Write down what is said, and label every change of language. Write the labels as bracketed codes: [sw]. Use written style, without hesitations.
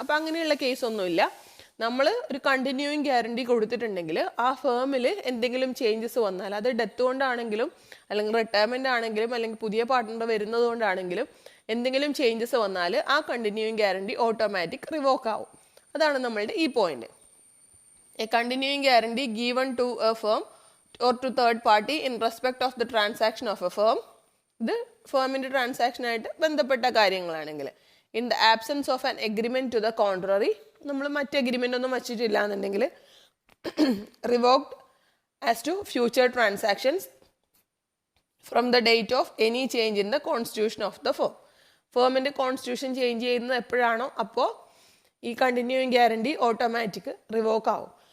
[ml] അപ്പോൾ അങ്ങനെയുള്ള കേസൊന്നുമില്ല. നമ്മൾ ഒരു കണ്ടിന്യൂയിങ് ഗ്യാരണ്ടി കൊടുത്തിട്ടുണ്ടെങ്കിൽ ആ ഫേമിൽ എന്തെങ്കിലും ചേഞ്ചസ് വന്നാൽ, അത് ഡെത്ത് കൊണ്ടാണെങ്കിലും അല്ലെങ്കിൽ റിട്ടയർമെൻ്റ് ആണെങ്കിലും അല്ലെങ്കിൽ പുതിയ പാർട്ട്ണർ വരുന്നത് കൊണ്ടാണെങ്കിലും എന്തെങ്കിലും ചേഞ്ചസ് വന്നാൽ ആ കണ്ടിന്യൂയിങ് ഗ്യാരണ്ടി ഓട്ടോമാറ്റിക് റിവോക്ക് ആവും. അതാണ് നമ്മളുടെ ഈ point. [en] A continuing guarantee given to a firm or to third party in respect of the transaction of a firm. [ml] ഇത് ഫേമിൻ്റെ ട്രാൻസാക്ഷനായിട്ട് ബന്ധപ്പെട്ട കാര്യങ്ങളാണെങ്കിൽ, [en] in the absence of an agreement to the contrary, [ml] നമ്മൾ മറ്റ് agreement ഒന്നും വച്ചിട്ടില്ല എന്നുണ്ടെങ്കിൽ [en] Revoked as to future transactions from the date of any change in the constitution of the firm. [ml] ഫേമിൻ്റെ constitution change ചെയ്യുന്നത് എപ്പോഴാണോ അപ്പോൾ ഈ കണ്ടിന്യൂയിങ് ഗ്യാരണ്ടി ഓട്ടോമാറ്റിക് റിവോക്ക് ആവും.